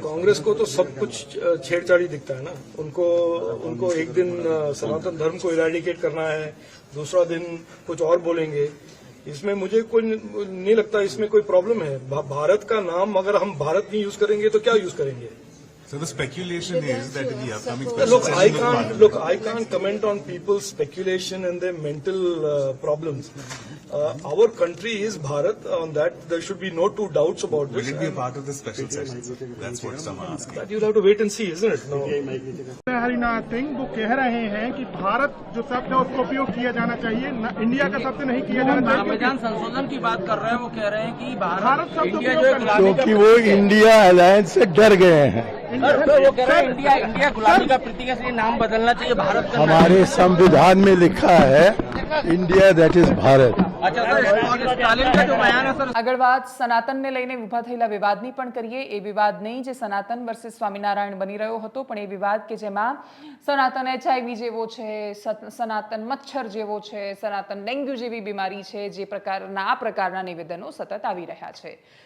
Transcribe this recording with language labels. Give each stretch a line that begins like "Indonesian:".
Hindi: कांग्रेस को तो सब कुछ छेड़छाड़ी दिखता है ना। उनको एक दिन सनातन धर्म को इरेडिकेट करना है, दूसरा दिन कुछ और बोलेंगे। इसमें मुझे कोई नहीं लगता इसमें कोई प्रॉब्लम है। भारत का नाम अगर हम भारत नहीं यूज करेंगे तो क्या यूज करेंगे?
English: So the speculation is that in the upcoming Look, I can't comment on people's speculation and their mental problems. Our country is Bharat. On that, there should be no two doubts about this. Will it be a part of the special session? That's what some are asking. That you'll have to wait and see, isn't it? No.
Hindi: Harinath Singh वो कह रहे हैं कि भारत जो शब्द है उसको उपयोग किया जाना चाहिए, इंडिया का शब्द नहीं किया जाना चाहिए। संविधान संशोधन की बात कर रहे हैं, वो कह रहे हैं कि भारत शब्द क्योंकि वो इंडिया अलायंस से डर गए हैं। वो कह रहे हैं इंडिया गुलामी का प्रतीक है, नाम बदलना चाहिए, भारत हमारे संविधान में लिखा है India
English: that is
Hindi: Bharat. Stalin का जो बयान है सर।
Gujarati: આગળ વાત સનાતનને લઈને ઉભા થયેલા વિવાદની પણ કરીએ। એ વિવાદ નહીં જે સનાતન વર્સિસ સ્વામિનારાયણ બની રહ્યો હતો, પણ એ વિવાદ કે જેમાં સનાતન HIV જેવો છે, સનાતન મચ્છર જેવો છે, સનાતન ડેન્ગ્યુ જેવી બીમારી છે, જે પ્રકારના આ પ્રકારના નિવેદનો સતત આવી રહ્યા છે।